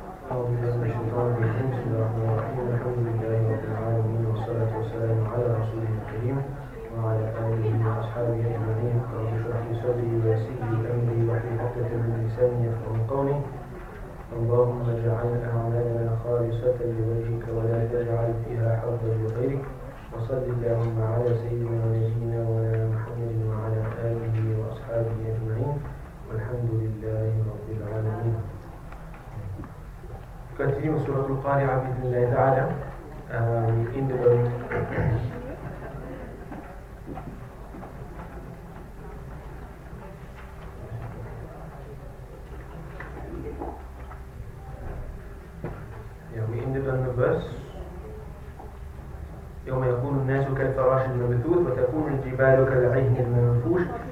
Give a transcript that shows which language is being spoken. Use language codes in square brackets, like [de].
[ar] أعوذ بالله من الشيطان الرجيم بسم الله الرحمن الرحيم الحمد لله رب العالمين والصلاة والسلام على رسوله الكريم وعلى آله وأصحابه أجمعين رب اشرح لي صدري ويسر لي أمري واحلل عقدة من لساني يفقهوا قولي اللهم اجعل أعمالنا خالصة لوجهك ولا تجعل فيها حظا لغيرك وصل اللهم على سيدنا ونبينا ومولانا محمد وعلى آله وأصحابه أجمعين والحمد لله رب العالمين. [en] Continue Surah Al-Qari'ah [ar] بإذن [en] ta'ala. In the we ended on the verse [ar] يوم يكون الناس كالفراش المبثوث وتكون الجبال كالعهن المنفوش.